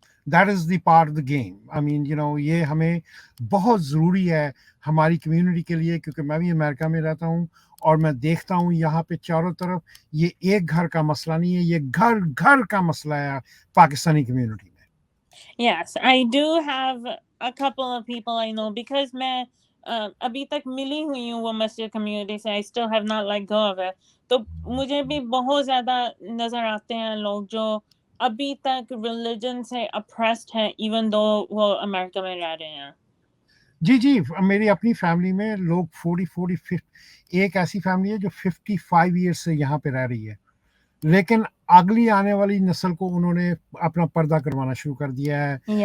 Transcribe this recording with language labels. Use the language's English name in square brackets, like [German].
[English] That is the part of the game. I mean you know [Hindi] ये हमें बहुत ज़रूरी है हमारी कम्युनिटी के लिए, क्योंकि मैं भी अमेरिका में रहता हूँ और मैं देखता हूँ यहाँ पे चारों तरफ ये एक घर का मसला नहीं है, ये घर घर का मसला है पाकिस्तानी कम्युनिटी में. [English] Yes, I do have a couple of people I know because [Hindi] मैं अभी तक मिली हुई हूँ वो मस्जिद कम्युनिटी से. [English] I still have not let go of it. [Hindi] तो मुझे भी बहुत ज़्यादा नज़र आते हैं लोग जो अभी तक रिलीजन से अप्रेस्ड हैं, इवन दो वो अमेरिका में रह रहे हैं. जी, मेरी अपनी फैमिली में लोग 40 एक ऐसी फैमिली है जो 55 ईयर्स से यहाँ पे रह रही है, लेकिन अगली आने वाली नस्ल को उन्होंने अपना पर्दा करवाना शुरू कर दिया है.